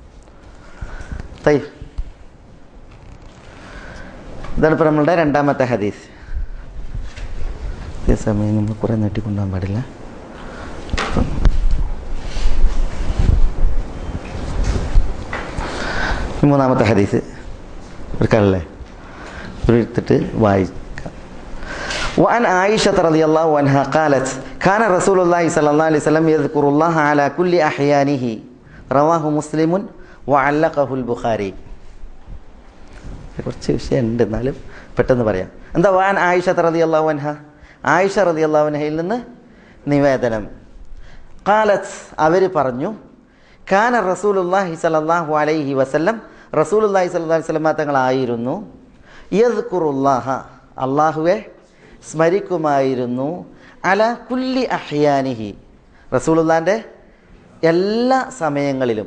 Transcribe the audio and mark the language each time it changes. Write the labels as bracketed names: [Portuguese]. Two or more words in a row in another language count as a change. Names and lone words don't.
[Malayalam] ഇതാണ് ഇപ്പോൾ നമ്മളുടെ രണ്ടാമത്തെ ഹദീസ്. അതേ സമയം നമ്മൾ കുറേ നീട്ടിക്കൊണ്ടുപോകാൻ പാടില്ല. മൂന്നാമത്തെ ഹദീസ് എടുക്കാനല്ലേ, ഒരു എടുത്തിട്ട് വായിക്കാം. [Arabic] وعن عائشة رضي الله عنها قالت كان رسول الله صلى الله عليه وسلم يذكر الله على كل أحيانه رواه مسلم وعلقه البخاري. [Malayalam] കുറച്ച് വിഷയമുണ്ട്, എന്നാലും പെട്ടെന്ന് പറയാം. എന്താ വാൻ ആയിഷ [Arabic] رضي الله عنها, [Malayalam] ആയിഷ റളിയല്ലാഹു അൻഹയിൽ നിന്ന് നിവേദനം. ഖാലത്ത്, അവർ പറഞ്ഞു, [Arabic] كان رسول الله صلى الله عليه وسلم, رسول الله صلى الله عليه وسلم [Malayalam] തങ്ങളായിരുന്നു, യദ്കുറുല്ലാഹ, അല്ലാഹുവെ സ്മരിക്കുമായിരുന്നു, [Arabic] على كل أحيانه, [Malayalam] റസൂലുള്ളാഹിൻ്റെ എല്ലാ സമയങ്ങളിലും.